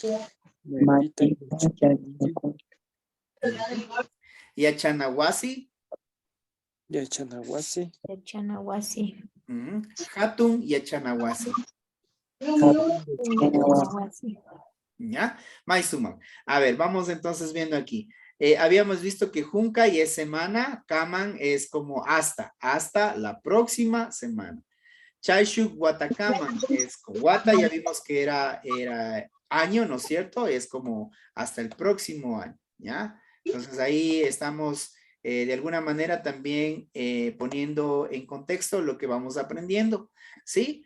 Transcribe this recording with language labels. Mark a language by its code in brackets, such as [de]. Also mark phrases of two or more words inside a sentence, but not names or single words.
[qu] Maipita Yachakun. Yachanahuasi. Yachanahuasi. Yachanahuasi. Hatun Yachanahuasi. Yachanahuasi. ¿Ya? Maizuma. [es] A ver, vamos entonces viendo aquí. Habíamos visto que Junca y es semana, Kaman es como hasta la próxima semana. [qu] Chaishuk Watakaman [es] es con Wata, ya vimos que era año, ¿no es cierto? Es como hasta el próximo año, ¿ya? Entonces ahí estamos de alguna manera también poniendo en contexto lo que vamos aprendiendo, ¿sí?